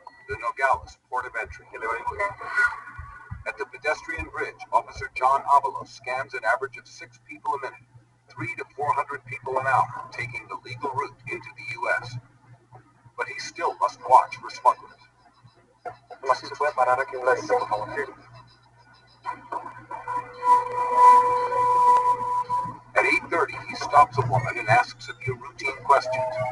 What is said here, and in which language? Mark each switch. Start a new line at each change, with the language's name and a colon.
English: The Nogales, port of entry. At the pedestrian bridge, Officer John Avalos scans an average of 6 people a minute. 300 to 400 people an hour taking the legal route into the U.S. But he still must watch for smugglers.
Spanish: Así se puede parar aquí un ladito, por favor.
English: At 8:30, he stops a woman and asks a few routine questions.